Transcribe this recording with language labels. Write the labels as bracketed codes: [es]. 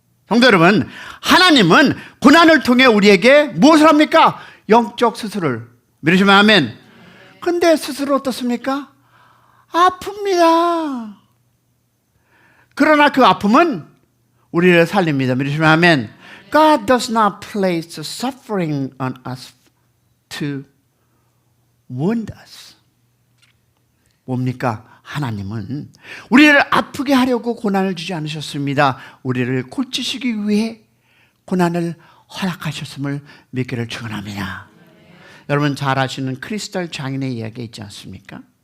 [ko] 성도 여러분, 하나님은 고난을 통해 우리에게 무엇을 합니까? 영적 수술을. 믿으시면 아멘. 근데 수술은 어떻습니까? 아픕니다. 그러나 그 아픔은 우리를 살립니다. 믿으시면 아멘. [en] God does not place suffering on us to wound us. [ko] 뭡니까? 하나님은 우리를 아프게 하려고 고난을 주지 않으셨습니다. 우리를 고치시기 위해 고난을 허락하셨음을 믿기를 축원합니다. 여러분 잘 아시는 크리스탈 장인의 이야기 있지 않습니까?